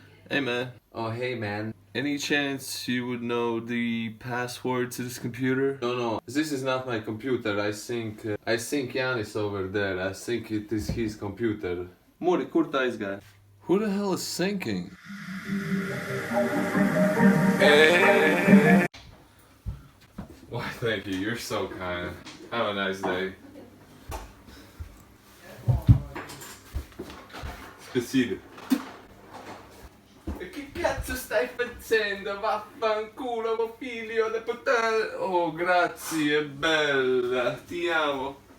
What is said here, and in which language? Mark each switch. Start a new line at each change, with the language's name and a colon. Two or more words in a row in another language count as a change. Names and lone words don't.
English: Hey man, Oh, hey man. any chance you would know the password to this computer? No, this is not my computer. I think Yanis over there. I think it is his computer.
Latvian: Mori, kur tu aizgāji?
English: Who the hell is sinking? Why, thank you. You're so kind. Have a nice day. Spasibo.
Italian: Che cazzo stai facendo? Vaffanculo, figlio di puttana. Oh, grazie, bella. Ti amo.